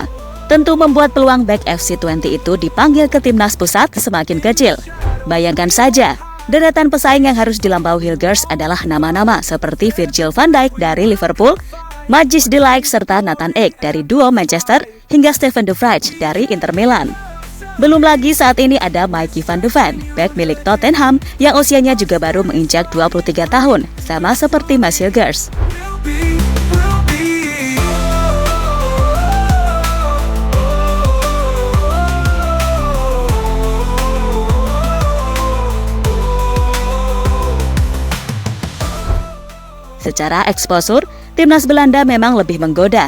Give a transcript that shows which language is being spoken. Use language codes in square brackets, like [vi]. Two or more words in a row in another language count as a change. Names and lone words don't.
[id] Tentu membuat peluang bek FC20 itu dipanggil ke timnas pusat semakin kecil. Bayangkan saja, deretan pesaing yang harus dilampaui Hilgers adalah nama-nama seperti Virgil van Dijk dari Liverpool, Matthijs de Ligt serta Nathan Ake dari duo Manchester hingga Steven de Vrij dari Inter Milan. Belum lagi saat ini ada Mickey van de Ven, bek milik Tottenham yang usianya juga baru menginjak 23 tahun, sama seperti Mads Hilgers. Secara eksposur, timnas Belanda memang lebih menggoda.